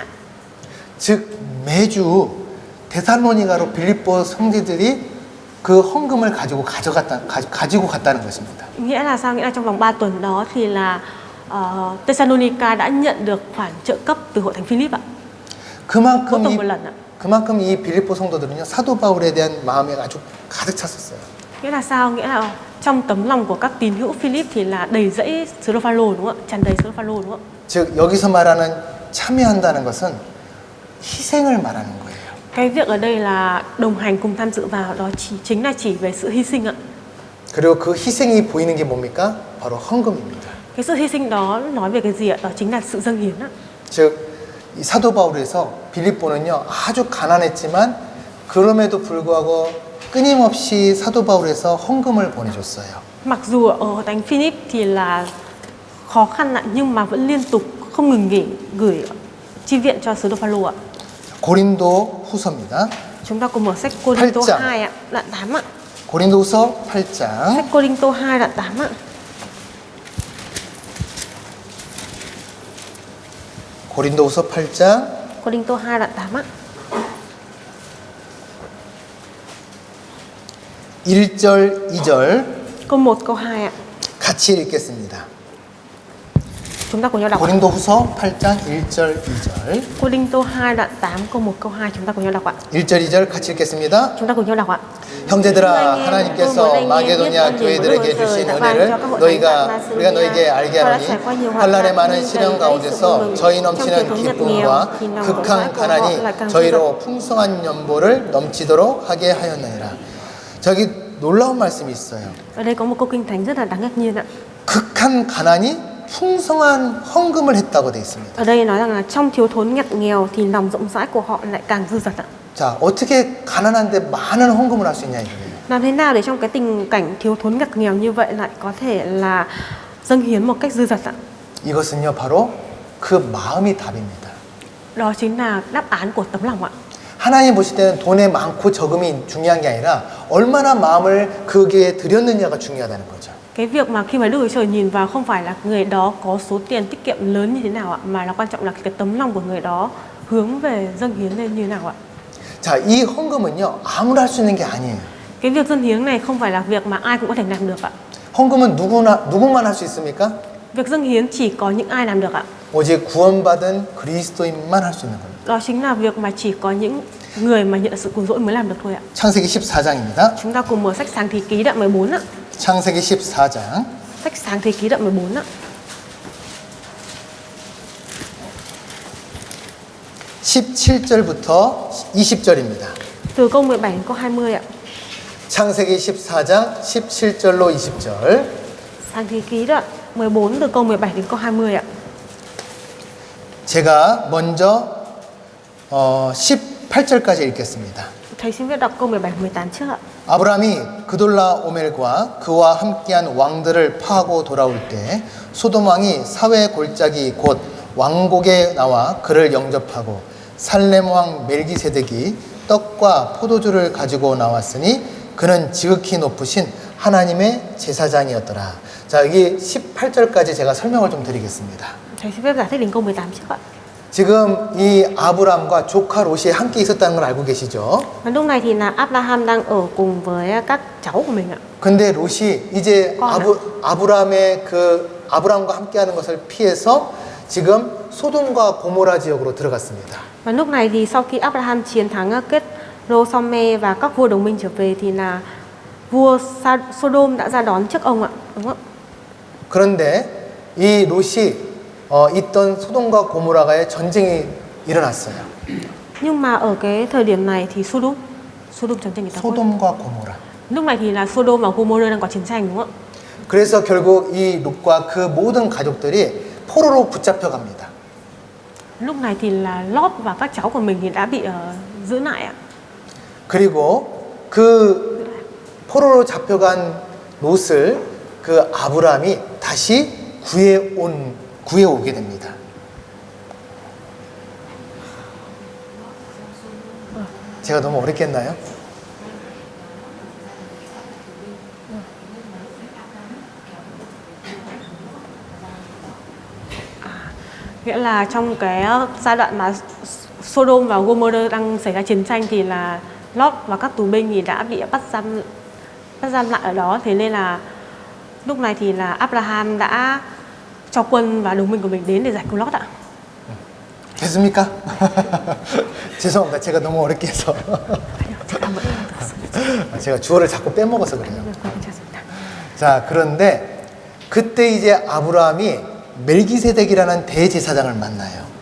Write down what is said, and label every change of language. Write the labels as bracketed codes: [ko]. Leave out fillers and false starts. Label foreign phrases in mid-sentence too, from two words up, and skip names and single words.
[ko] 즉 매주 데살로니가로 빌립보 성도들이 그 헌금을 가지고 갔다는 것입니다. [vi] Nghĩa là sao? Nghĩa là trong vòng 3 tuần đó thì là Thessalonica đã nhận được khoản trợ cấp từ hội thánh Philip ạ. mỗi tuần một lần ạ. [ko] 그만큼 이 빌립보 성도들은요 사도 바울에 대한 마음이 아주 가득 찼었어요. [vi] Nghĩa là sao? Nghĩa là trong tấm lòng của các tín hữu Philip thì là đầy rẫy sứ đồ Phaolô đúng không ạ? Tràn đầy sứ đồ Phaolô đúng không ạ? [ko] 즉 여기서 말하는 참여한다는 것은 희생을 말하는 거예요. [vi] Cái việc ở đây là đồng hành cùng tham dự vào đó chính là chỉ về sự hy sinh ạ. [ko] 그리고 그 희생이 보이는 게 뭡니까? 바로 헌금입니다. [vi] Cái sự hy sinh đó nói về cái gì ạ? Đó chính là sự dâng hiến ạ. [ko] 즉 이 사도 바울에서 빌립보는요 아주 가난했지만 그럼에도 불구하고 끊임없이 사도 바울에서 헌금을 보내줬어요. [vi] Mặc dù ở hội thánh Philip thì là khó khăn ạ, nhưng mà vẫn liên tục không ngừng nghỉ gửi chi viện cho sứ đồ Phaolô ạ. [ko] 고린도 후서입니다. [vi] Chúng ta cùng mở sách Cô-rinh-tô [ko] 8장. [vi] 2 ạ, đoạn 8 ạ. [ko] 고린도후서 8장 [vi] Sách Cô-rinh-tô 2 đoạn 8 ạ. [ko] 고린도후서 8장 [vi] Cô-rinh-tô 2 đoạn 8 ạ. [ko] 1절, 2절 [vi] Câu 1, câu 2 ạ. [ko] 같이 읽겠습니다. [vi] Chúng ta cùng nhau đọc ạ. [ko] 고린도후서 8장 1절, 2절 [vi] Cô-rinh-tô 2 đoạn 8, câu 1, câu 2 chúng ta cùng nhau đọc ạ. [ko] 1절, 2절 같이 읽겠습니다. [vi] Chúng ta cùng nhau đọc ạ. [ko] 형제들아 하나님께서 마게도냐 교회들에게 주신 은혜를 우리가 너에게 알게 하노니 환난의 많은 시련 가운데서 저희 넘치는 기쁨과 극한 가난이 저희로 풍성한 연보를 넘치도록 하게 하였느니라. 저기 놀라운 말씀이 있어요. [vi] Ở đây có một câu kinh thánh rất là đáng ngạc nhiên ạ. [ko] 극한 가난이 풍성한 헌금을 했다고 되어 있습니다. [vi] Ở đây nói rằng là trong thiếu thốn ngặt nghèo thì lòng rộng rãi của họ lại càng dư dật ạ. [ko] 자, 어떻게 가난한데 많은 헌금을 할 수 있냐 이거예요. [vi] Làm thế nào để trong cái tình cảnh thiếu thốn ngặt nghèo như vậy lại có thể là dâng hiến một cách dư dật ạ? [ko] 이것은요 바로 그 마음이 답입니다. [vi] Đó chính là đáp án của tấm lòng ạ. [ko] 하나님 보실 때는 돈의 많고 적음이 중요한 게 아니라 얼마나 마음을 거기에 드렸느냐가 중요하다는 거죠. [vi] Cái việc mà khi mà Đức Chúa Trời nhìn vào không phải là người đó có số tiền tiết kiệm lớn như thế nào ạ, mà là quan trọng là cái tấm lòng của người đó hướng về dâng hiến lên như thế nào ạ. [ko] 자, 이 헌금은요 아무나 할 수 있는 게 아니에요. [vi] Cái việc dâng hiến này không phải là việc mà ai cũng có thể làm được ạ. [ko] 헌금은 누구만 할 수 있습니까? [vi] Việc dâng hiến chỉ có những ai làm được ạ. [ko] 오직 구원받은 그리스도인만 할 수 있는 겁니다. [vi] Đó chính là việc mà chỉ có những người mà nhận được sự cứu rỗi mới làm được thôi ạ. [ko] 창세기 14장입니다. [vi] Chúng ta cùng mở sách Sáng Thế Ký đoạn 14 ạ. [ko] 창세기 14장 [vi] Sách Sáng Thế Ký đoạn 14 ạ. [ko] 17절부터 20절입니다. [vi] Từ câu 17 đến câu 20 ạ. [ko] 창세기 14장 17절로 20절. [vi] Sáng Thế Ký đoạn 14 từ câu 17 đến câu 20 ạ. [ko] 제가 먼저 18절까지 읽겠습니다. [vi] Thầy xin viết đọc câu 17 18 trước ạ. [ko] 아브라함이 그돌라오멜과 그와 함께한 왕들을 파하고 돌아올 때 소돔 왕이 사회 골짜기 곧 왕곡에 나와 그를 영접하고 살렘 왕 멜기세덱이 떡과 포도주를 가지고 나왔으니 그는 지극히 높으신 하나님의 제사장이었더라. 자, 여기 18절까지 제가 설명을 좀 드리겠습니다. [vi] Thầy xin phép giải thích đến câu 18 trước ạ. [ko] 지금 이 아브람과 조카 롯이 함께 있었다는 걸 알고 계시죠? [vi] Và lúc này thì là Abraham đang ở cùng với các cháu của mình ạ. [ko] 근데 롯이 이제 아브람과 함께하는 것을 피해서 지금 소돔과 고모라 지역으로 들어갔습니다. [vi] Và lúc này thì sau khi Abraham chiến thắng kết Rosome và các vua đồng minh trở về thì là vua Sodom đã ra đón trước ông ạ, đúng không? [ko] 그런데 이 롯이 있던 소돔과 고모라가의 전쟁이 일어났어요. [vi] Nhưng mà ở cái thời điểm này thì Sodom chiến tranh người ta. [ko] 소돔과 고모라. [vi] Lúc này thì là Sodom và Gomorrah đang có chiến tranh đúng không ạ? [ko] 그래서 결국 이 롯과 그 모든 가족들이 포로로 붙잡혀 갑니다. [vi] Lúc này thì là Lot và các cháu của mình thì đã bị giữ lại ạ. [ko] 그리고 그 포로로 잡혀간 롯을 그 아브람이 다시 구해 오게 됩니다. 제가 너무 어렵게 했나요? [vi] Nghĩa là trong cái giai đoạn mà Sodom và Gomorrah đang xảy ra chiến tranh thì là Lot và các tù binh thì đã bị bắt giam lại ở đó. Thế nên là lúc này thì là Abraham đã cho quân và đồng minh của mình đến để giải cứu Lot ạ. [ko] 됐습니까? 죄송합니다. 제가 너무 어렵게 해서. 제가 주어를 자꾸 빼먹어서 그래요. 자, 그런데 그때 이제 아브라함이 멜기세덱이라는 대제사장을 만나요.